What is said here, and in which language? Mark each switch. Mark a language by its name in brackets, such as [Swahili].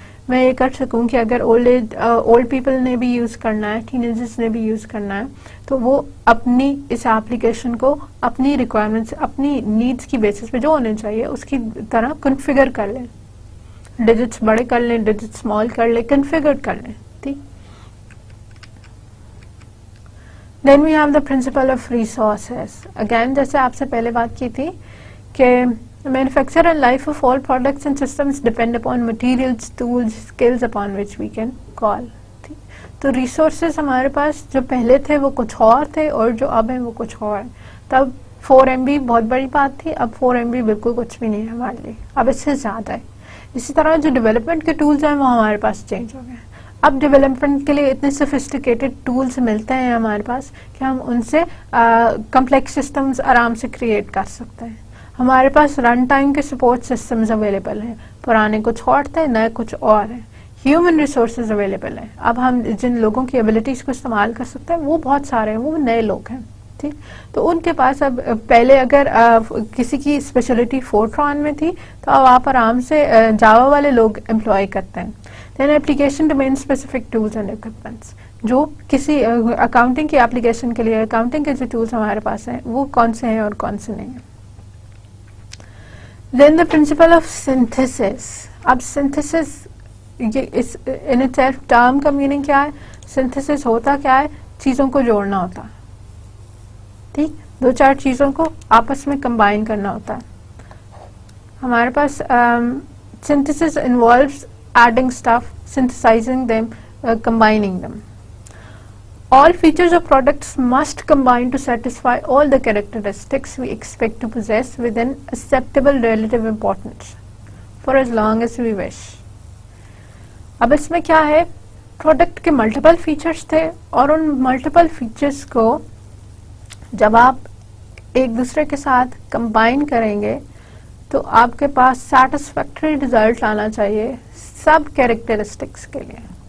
[Urdu] میں یہ کر سکوں کہ اگر اولڈ پیپل نے بھی یوز کرنا ہے, ٹینیجرز نے بھی یوز کرنا ہے, تو وہ اپنی اس ایپلیکیشن کو اپنی ریکوائرمنٹس, اپنی نیڈس کی بیسس پہ جو ہونے چاہیے اس کی طرح کنفیگر کر لیں, ڈیجٹس بڑے کر لیں, ڈیجٹ اسمال کر لیں, کنفیگر کر لیں. ٹھیک. [English] Then we have the principle of resources. [Urdu] Again جیسے آپ سے پہلے بات کی تھی کہ [English] manufacture and life of all products and systems depend upon materials, tools, skills upon which we can call. [Urdu] تو ریسورسز ہمارے پاس جو پہلے تھے وہ کچھ اور تھے اور جو اب ہیں وہ کچھ اور ہیں. تب 4 MB بہت بڑی بات تھی, اب 4 MB بالکل کچھ بھی نہیں ہے ہمارے لیے, اب اس سے زیادہ ہے. اسی طرح جو ڈیولپمنٹ کے ٹولز ہیں وہ ہمارے پاس چینج ہو گئے ہیں. اب ڈیولپمنٹ کے لیے اتنے سوفسٹیکیٹڈ ٹولز ملتے ہیں ہمارے پاس کہ ہم ان سے کمپلیکس سسٹمز آرام سے کریٹ کر سکتے ہیں. ہمارے پاس رن ٹائم کے سپورٹ سسٹمز اویلیبل ہیں, پرانے کچھ اور تھے, نئے کچھ اور ہیں. ہیومن ریسورسز اویلیبل ہیں, اب ہم جن لوگوں کی ایبلٹیز کو استعمال کر سکتے ہیں وہ بہت سارے ہیں, وہ نئے لوگ ہیں. ٹھیک. تو ان کے پاس اب پہلے اگر کسی کی اسپیشلٹی فورٹران میں تھی تو اب آپ آرام سے جاوا والے لوگ امپلائی کرتے ہیں. [English] then application domain specific tools and equipments, [Urdu] جو کسی اکاؤنٹنگ کی اپلیکیشن کے لیے اکاؤنٹنگ کے جو ٹولز ہمارے پاس ہیں وہ کون سے ہیں اور کون سے نہیں ہیں. [English] Then the principle of synthesis. [Urdu] اب synthesis in itself term کا meaning کیا ہے؟ synthesis ہوتا کیا ہے؟ چیزوں کو جوڑنا ہوتا. ٹھیک, 2-4 چیزوں کو آپس میں کمبائن کرنا ہوتا ہے. ہمارے پاس [English] synthesis involves adding stuff, synthesizing them, combining them. All features of products must combine to satisfy all the characteristics we expect to possess within acceptable relative importance for as long as we wish. [Urdu] اب اس میں کیا ہے, product کے multiple features تھے اور in multiple features کو جب آپ ایک دوسرے کے ساتھ کمبائن کریں گے تو آپ کے پاس سیٹسفیکٹری ریزلٹ آنا چاہیے سب کیریکٹرسٹکس کے لیے.